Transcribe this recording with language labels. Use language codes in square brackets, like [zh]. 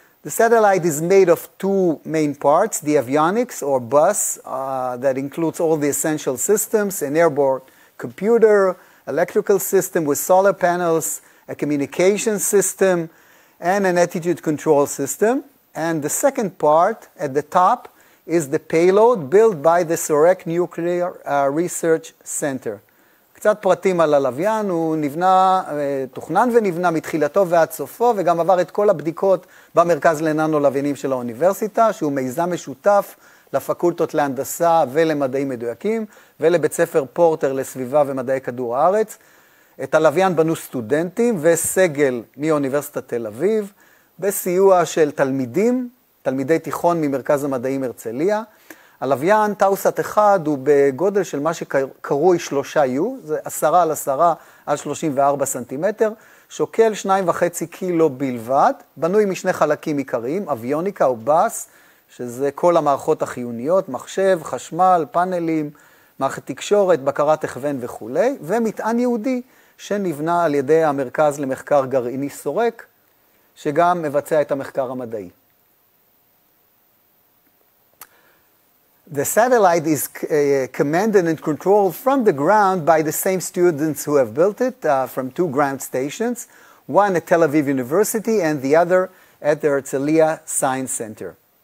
[en] The satellite is made of two main parts, the avionics or bus that includes all the essential systems, an airborne computer, electrical system with solar panels, a communication system, and an attitude control system. And the second part at the top is the payload built by the Sorek Nuclear Research Center. [he] קצת פרטים על הלוויין, הוא נבנה, תוכנן ונבנה מתחילתו ועד סופו, וגם עבר את כל הבדיקות במרכז לננו-לוויינים של האוניברסיטה, שהוא מיזם משותף לפקולטות להנדסה ולמדעים מדויקים, ולבית ספר פורטר לסביבה ומדעי כדור הארץ. את הלוויין בנו סטודנטים וסגל מאוניברסיטת תל אביב, בסיוע של תלמידי תיכון ממרכז המדעים הרצליה. הלוויין Tausat-1 הוא בגודל של מה שקרוי 3U, זה 10 על 10 על 34 סנטימטר, שוקל 2.5 קילו בלבד, בנוי משני חלקים עיקריים, אביוניקה או בס, שזה כל המערכות החיוניות, מחשב, חשמל, פאנלים, מערכת תקשורת, בקרת הכוון וכו', ומטען יהודי שנבנה על ידי המרכז למחקר גרעיני סורק, שגם מבצע את המחקר המדעי. [en] The satellite is commanded and controlled from the ground by the same students who have built it from two ground stations, one at Tel Aviv University and the other at the Herzliya Science Center.